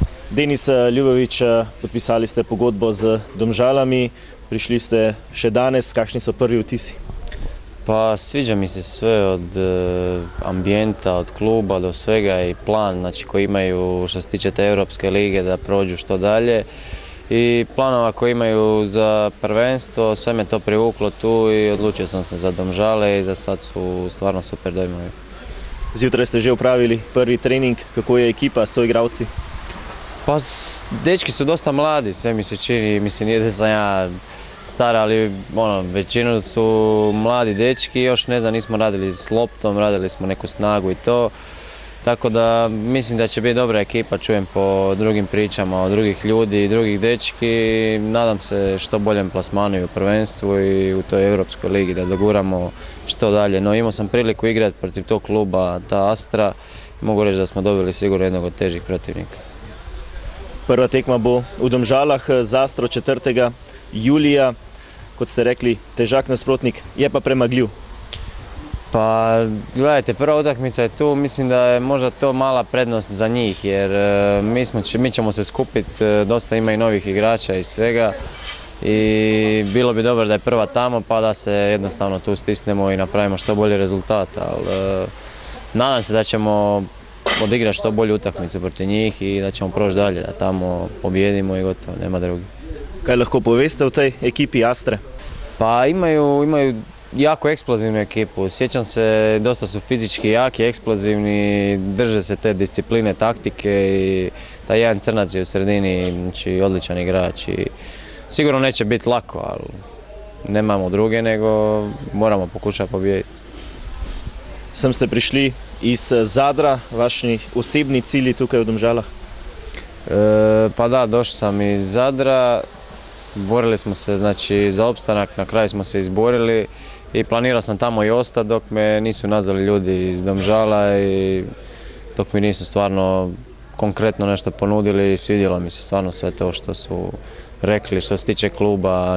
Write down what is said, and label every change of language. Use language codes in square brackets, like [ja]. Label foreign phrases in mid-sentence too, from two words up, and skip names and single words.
[sl] Denis Ljubović, podpisali ste pogodbo z Domžalami, prišli ste še danes, kakšni so prvi vtisi? [hr] Pa sviđa mi se sve od ambijenta, od kluba do svega i plan znači, koji imaju što se tiče te Europske lige da prođu što dalje i planova koji imaju za prvenstvo, sve me to privuklo tu i odlučio sam se za Domžale i za sad su stvarno super dojmovi. [sl] Zjutraj ste že upravili prvi trening, kako je ekipa, so igralci? [hr] Pa dečki su dosta mladi, sve mi se čini, mislim nije da sam ja star, ali većinu su mladi dečki, još ne znam, nismo radili s loptom, radili smo neku snagu i to. Tako da mislim da će biti dobra ekipa, čujem po drugim pričama od drugih ljudi i drugih dečki. Nadam se što boljem plasmanu i u prvenstvu i u toj Europskoj ligi da doguramo što dalje. No imao sam priliku igrati protiv tog kluba, ta Astra, i mogu reći da smo dobili sigurno jednog od težih protivnika. [sl] Prva tekma bo v Domžalah z Astro 4. julija. Kot ste rekli, težak nasprotnik, je pa premagljiv. [hr] Pa gledajte, prva utakmica je tu, mislim da je možda to mala prednost za njih jer mi ćemo se skupiti, dosta ima i novih igrača i svega i bilo bi dobro da je prva tamo pa da se jednostavno tu stisnemo i napravimo što bolji rezultat, ali nadam se da ćemo odigrati što bolju utakmicu protiv njih i da ćemo proći dalje, da tamo pobijedimo i gotovo, nema drugi. [sl] Kaj lahko poveste o tej ekipi Astre? [hr] Pa imaju jako eksplozivnu ekipu, sjećam se, dosta su fizički jaki, eksplozivni, drže se te discipline, taktike i taj jedan crnac je u sredini, znači odličan igrač i sigurno neće biti lako, ali nemamo druge nego moramo pokušati pobijediti. [sl] Sem ste prišli iz Zadra, vaši osebni cilji tukaj v Domžalah? [hr] Pa da, došao sam iz Zadra, borili smo se znači, za opstanak, na kraju smo se izborili i planirao sam tamo i ostati dok me nisu nazvali ljudi iz Domžala i dok mi nisu stvarno konkretno nešto ponudili i svidjelo mi se stvarno sve to što su rekli što se tiče kluba.